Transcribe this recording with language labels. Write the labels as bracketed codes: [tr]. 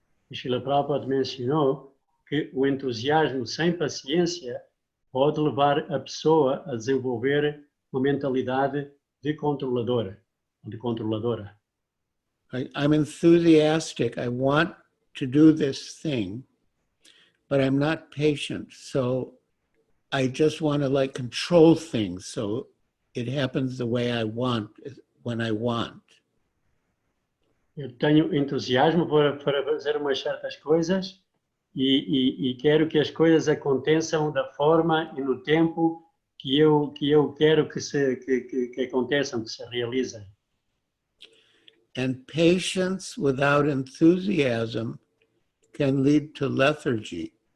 [pt] E Srila Prabhupada mencionou que o entusiasmo sem paciência pode levar a pessoa a desenvolver uma mentalidade de controladora. [en] I'm enthusiastic. I want to do this thing, but I'm not patient. So I just want to like control things so it happens the way I want, when I want. [pt] Eu tenho entusiasmo para fazer umas certas coisas e quero que as coisas aconteçam da forma e no tempo que eu quero que aconteçam, que se realizem. [en] And patience without enthusiasm can lead to lethargy.